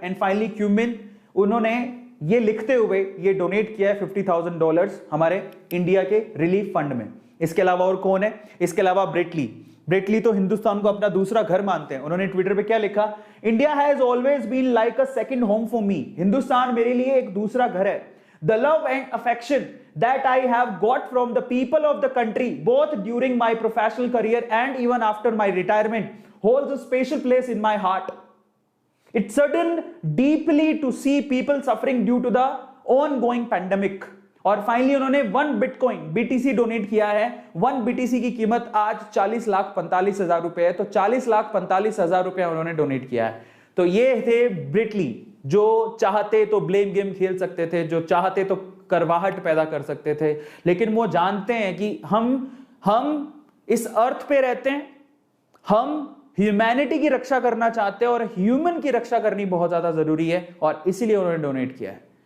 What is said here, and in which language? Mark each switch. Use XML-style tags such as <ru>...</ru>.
<hi>And finally cumin, उन्होंने ये लिखते हुए ये डोनेट किया है $50,000 हमारे इंडिया के रिलीफ फंड में। इसके अलावा और कौन है? इसके अलावा ब्रेटली तो हिंदुस्तान को अपना दूसरा घर मानते हैं। उन्होंने ट्विटर पे क्या लिखा?</hi> <en>India has always been like a second home for me.</en> <hi>Hindustan मेरे लिए एक दूसरा घर है।</hi> <en>The love and affection that I have got from the people of the country both during my professional career and even after my retirement holds a special place in my heart. It saddened deeply to see people suffering due to the ongoing pandemic।</en> <hi>और finally उन्होंने 1 bitcoin BTC donate किया है। 1 BTC की कीमत आज 40,45,000 रुपए है। तो 40,45,000 रुपए उन्होंने डोनेट किया है। तो ये थे ब्रेटली, जो चाहते तो ब्लेम गेम खेल सकते थे, जो चाहते तो करवाहट पैदा कर सकते थे, लेकिन वो जानते हैं कि हम इस अर्थ पे रहते हैं, हम ह्यूमैनिटी की रक्षा करना चाहते हैं और ह्यूमन की रक्षा करनी बहुत ज्यादा जरूरी है, और इसीलिए उन्होंने डोनेट किया है।</hi>